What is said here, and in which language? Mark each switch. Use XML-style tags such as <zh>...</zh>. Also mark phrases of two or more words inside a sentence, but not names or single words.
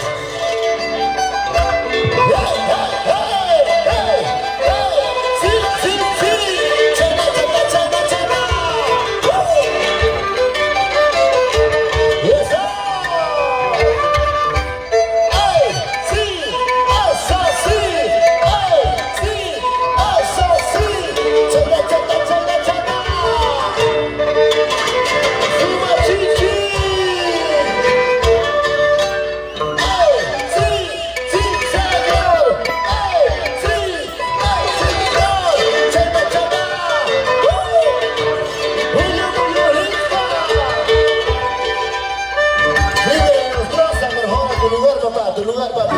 <es>¡Sí, sí, sí! ¡Chema, chema, chema, chema! ¡Y eso! ¡Ay, sí! ¡Eso sí! ¡Ay, sí! ¡Eso sí! ¡Chema, chema, chema, chema! ¡Sumachichi! ¡Ay, sí! ¡Sí, señor! ¡Ay, sí! ¡Ay, señor! ¡Chema, chema! ¡Uy, Líder, nos traza, por favor, tu lugar, papá, tu lugar, papi.</es>